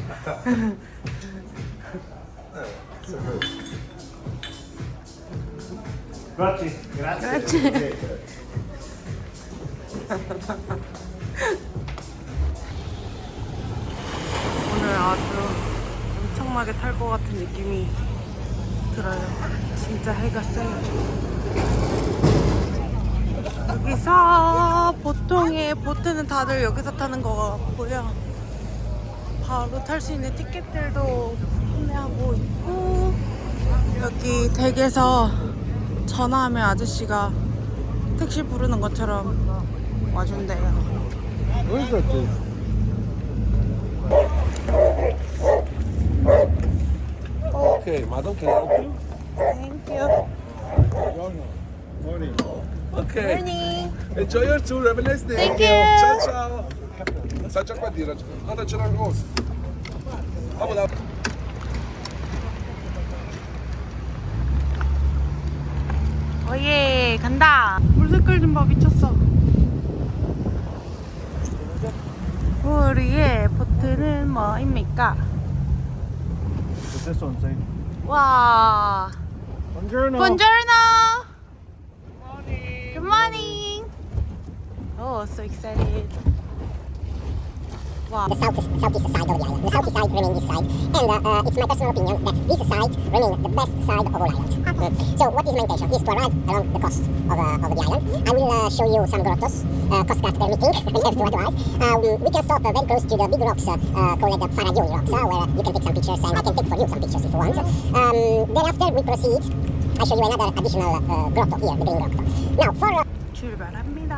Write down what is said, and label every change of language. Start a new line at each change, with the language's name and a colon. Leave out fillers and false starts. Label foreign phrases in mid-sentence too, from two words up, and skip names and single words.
Italian: Grazie. Grazie.
Korean: 오늘 아주 엄청나게 탈 것 같은 느낌이 들어요. 진짜 해가 세요. 여기서 보통의 보트는 다들 여기서 타는 것 같고요. 바로 탈 수 있는 티켓들도 판매하고 있고, 여기 댁에서 전화하면 아저씨가 택시 부르는 것처럼 와준대요.
English: Where is that? Okay, madam, can I help you? 땡큐. Morning. Okay. morning. Enjoy your tour. Have a nice day. Thank you.
Italian: Ciao, ciao. Faccia qua dire. Guarda, c'è la cosa.
Korean: 오예, 간다. 물 색깔 좀 봐, 미쳤어. 우리의 보트는 뭐입니까?
English: What's this one say? 와,
Italian: Buongiorno. buongiorno.
English: Good morning. Oh, so excited. Wow. The southeast side of the island. The southeast side remains this side, and it's my personal opinion that this side remains the best side of all islands. So what is my intention? Is to arrive along the coast of the island. I will show you some grottos, coast guard permitting, I have to advise. We can stop very close to the big rocks called Faraglioni rocks, where you can take some pictures, and I can take for you some pictures if you want. Then after we proceed, I show you another additional grotto here, the green grotto. Now for
Korean: 출발합니다.